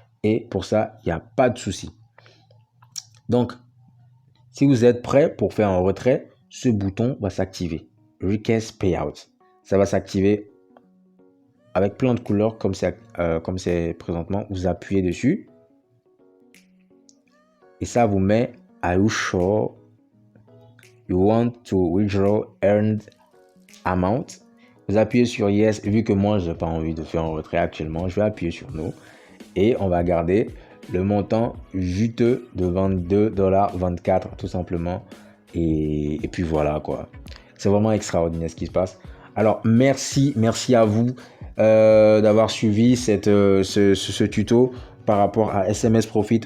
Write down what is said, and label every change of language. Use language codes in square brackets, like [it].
[fr] Et pour ça, il n'y a pas de souci. Donc, si vous êtes prêt pour faire un retrait, ce bouton va s'activer. Request Payout. Ça va s'activer avec plein de couleurs comme c'est présentement. Vous appuyez dessus. Et ça vous met [en] Are you sure you want to withdraw earned amount? [fr] Vous appuyez sur Yes. Vu que moi, je n'ai pas envie de faire un retrait actuellement, je vais appuyer sur No. Et on va garder le montant juteux de 22,24 $ tout simplement. Et puis voilà quoi. C'est vraiment extraordinaire ce qui se passe. Alors merci à vous d'avoir suivi ce tuto par rapport à SMS Profit.